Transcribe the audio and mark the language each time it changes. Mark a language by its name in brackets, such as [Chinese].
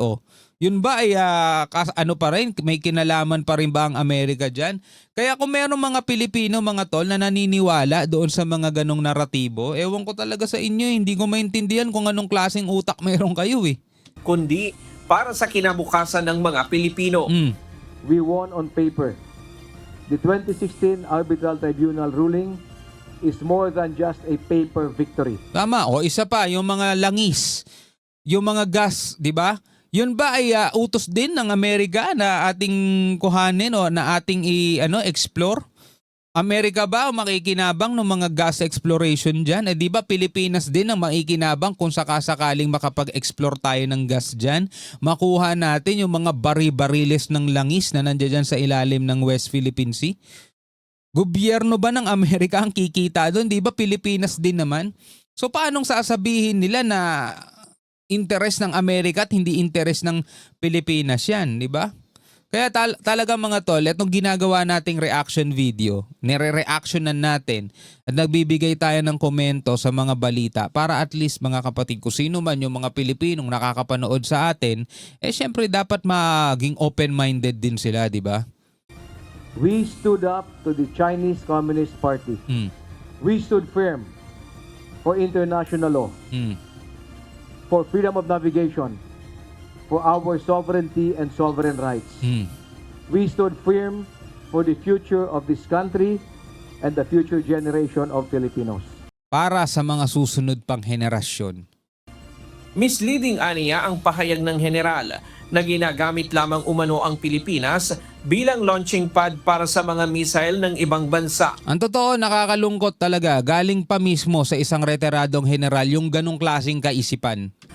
[Filipino] O, yun ba ay ano pa rin, may kinalaman pa rin ba ang Amerika dyan? Kaya kung meron mga Pilipino, mga tol, na naniniwala doon sa mga ganong naratibo, ewan ko talaga sa inyo, hindi ko maintindihan kung anong klaseng utak meron kayo eh. Kundi para sa kinabukasan ng mga Pilipino. [English] We won on paper. The 2016 Arbitral Tribunal ruling is more than just a paper victory. [Filipino] Tama. O isa pa, yung mga langis, yung mga gas, di ba? Yun ba ay utos din ng Amerika na ating kuhanin o na ating explore? Amerika ba ang makikinabang ng mga gas exploration dyan? Di ba Pilipinas din ang makikinabang kung sakasakaling makapag-explore tayo ng gas dyan? Makuha natin yung mga bari-bariles ng langis na nandiyan dyan sa ilalim ng West Philippine Sea? Gobyerno ba ng Amerika ang kikita doon? Di ba Pilipinas din naman? So paanong sasabihin nila na interest ng Amerika at hindi interest ng Pilipinas yan, di ba? Kaya talaga mga tol, itong ginagawa nating reaction video, nire-reactionan natin at nagbibigay tayo ng komento sa mga balita para at least mga kapatid ko, sino man yung mga Pilipinong nakakapanood sa atin, syempre dapat maging open-minded din sila, di ba? [English] We stood up to the Chinese Communist Party. We stood firm for international law, for freedom of navigation, for our sovereignty and sovereign rights. We stood firm for the future of this country and the future generation of Filipinos. [Filipino] Para sa mga susunod pang henerasyon. Misleading aniya ang pahayag ng general na ginagamit lamang umano ang Pilipinas bilang launching pad para sa mga missile ng ibang bansa. Ang totoo, nakakalungkot talaga. Galing pa mismo sa isang retiradong general yung ganong klaseng kaisipan.